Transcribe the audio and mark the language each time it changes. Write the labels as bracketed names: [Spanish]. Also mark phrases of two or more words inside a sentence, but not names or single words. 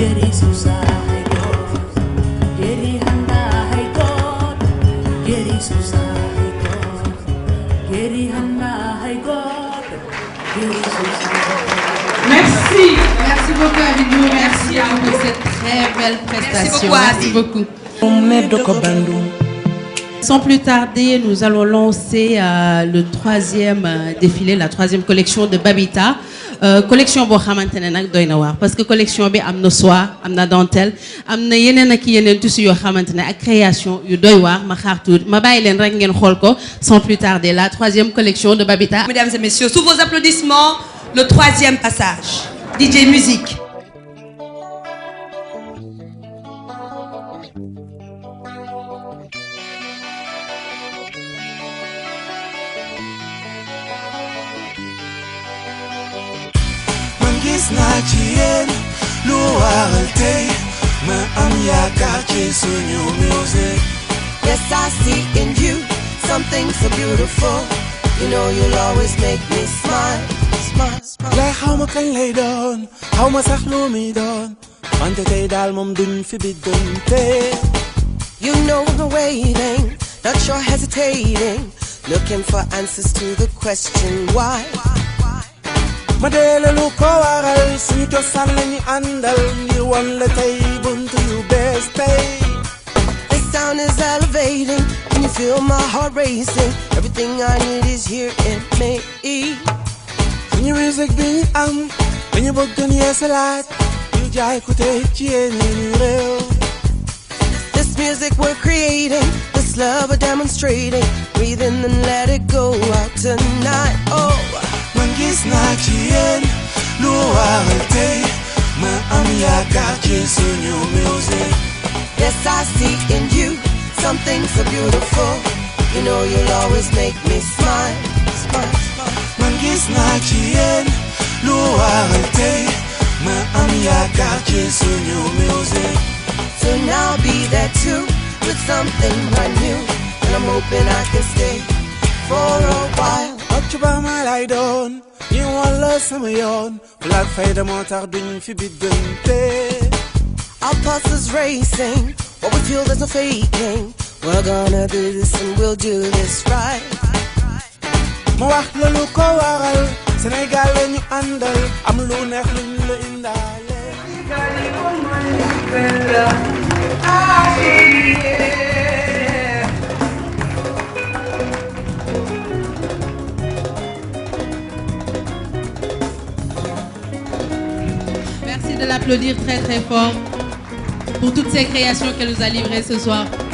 [French] Geri Susa hay God, Geri Handa hay God, Geri Susa hay God, Geri Handa hay God, Geri Susa. Merci. Merci beaucoup Abidou. Merci pour cette très belle prestation. Merci beaucoup, Sans plus tarder, nous allons lancer le troisième défilé, la troisième collection de Babita. [Wolof] Collection boo xamante ne nag doy na waar [French] parce que [Wolof] collection bi am na soie am na dentelle am na yeneen ak yeneen tissus yoo xamante ne ak création yu doy waar ma xaar tuuti ma bàyyi leen rek ngeen xool ko [French] sans plus tarder la troisième collection de Babita. Mesdames et messieurs, sous vos applaudissements, le troisième passage. DJ musique. [Wolof] Gis naa ci yéen lu waral tey ma am yaakaar ci suñu music. [English] Yes, I see in you something so beautiful. You know you'll always make me smile, smile, smile. [Wolof] lay xaw ma kañ lay doon xaw ma sax lu muy doon wante tey daal moom duñ fi biddante. [English] You know the waiting, not sure hesitating, looking for answers to the question why. [Wolof] ma deele lu ko waral suñu cosaan lañu àndal ngir won la tey buntu yu bees tey. [English] This sound is elevating, can you feel my heart racing? Everything I need is here in me. [Wolof] suñu music bi ñu am dañu bëgg ñu yeesalaat ñu jaay ko tey ci yeneen réew. [English] This music we're creating, this love we're demonstrating, breathe in and let it go out tonight. Oh, [Wolof] man gis naa ci yéen lu waral tey ma am yaakaar ci suñu music. [English] yes, I see in you something so beautiful. You know you'll always make me smile, smile, smile. [Wolof] man gis naa ci yéen lu waral tey ma am yaakaar ci suñu music. [English] Soon I'll be there too with something brand new, and I'm hoping I can stay for a while. [Wolof] Occu ba ma lay doon ñu walla sama yoon flag fayda moo tax duñ fi biddante. [English] Our pulses racing, what we feel there's no faking. We're gonna do this and we'll do this right. [Wolof] ma wax la lu ko waral Sénégal la ñu àndal am lu neex luñ la indaale. [French] Merci de l'applaudir très très fort pour toutes ces créations qu'elle nous a livrées ce soir.